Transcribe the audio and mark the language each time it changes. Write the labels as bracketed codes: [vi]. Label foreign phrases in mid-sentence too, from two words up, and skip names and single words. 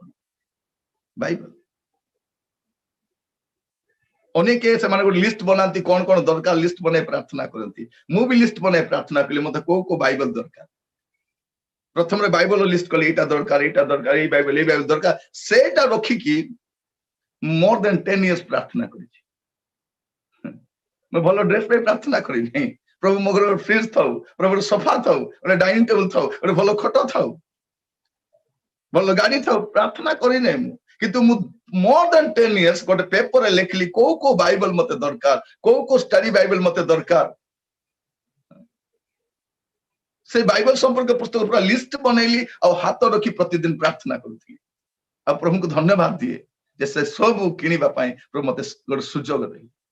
[or] ବାଇବଲ ଅନେକ ସେମାନେ ଗୋଟେ ଲିଷ୍ଟ ବନାନ୍ତି, କଣ କଣ ଦରକାର ଲିଷ୍ଟ ବନାଇ ପ୍ରାର୍ଥନା କରନ୍ତି। ମୁଁ ବି ଲିଷ୍ଟ ବନାଇ ପ୍ରାର୍ଥନା କଲି, ମତେ କୋଉ କୋଉ ବାଇବଲ ଦରକାର। ପ୍ରଥମରେ ବାଇବଲ ଲିଷ୍ଟ କଲି, ଏଇଟା ଦରକାର, ଏଇଟା ଦରକାର, ଏଇ ବାଇବଲ ଦରକାର। ସେଇଟା ରଖିକି [en] more than 10 years [or] ପ୍ରାର୍ଥନା କରିଛି। ମୁଁ ଭଲ ଡ୍ରେସ ପାଇଁ ପ୍ରାର୍ଥନା କରିନି। ପ୍ରଭୁ ମୋ ଘରେ ଫ୍ରିଜ ଥାଉ, ପ୍ରଭୁ ସଫା ଥାଉ, ଗୋଟେ [en] dining table [or] ଥାଉ, ଗୋଟେ ଭଲ ଖଟ ଥାଉ, ଭଲ ଗାଡି ଥାଉ, ପ୍ରାର୍ଥନା କରିନି ମୁଁ। କିନ୍ତୁ ମୁଁ [en] more than 10 years [or] ଗୋଟେ ପେପରରେ ଲେଖିଲି କୋଉ କୋଉ ବାଇବଲ ମତେ ଦରକାର, କୋଉ କୋଉ [en] study Bible [or] ମତେ ଦରକାର। ସେ ବାଇବଲ ସମ୍ପର୍କ ପୁସ୍ତକ ପୁରା ଲିଷ୍ଟ ବନେଇଲି, ଆଉ ହାତ ରଖି ପ୍ରତିଦିନ ପ୍ରାର୍ଥନା କରୁଥିଲି। ଆଉ ପ୍ରଭୁଙ୍କୁ ଧନ୍ୟବାଦ ଦିଏ ଯେ ସେ ସବୁ କିଣିବା ପାଇଁ ପ୍ରଭୁ ମତେ ଗୋଟେ ସୁଯୋଗ ଦେଲେ।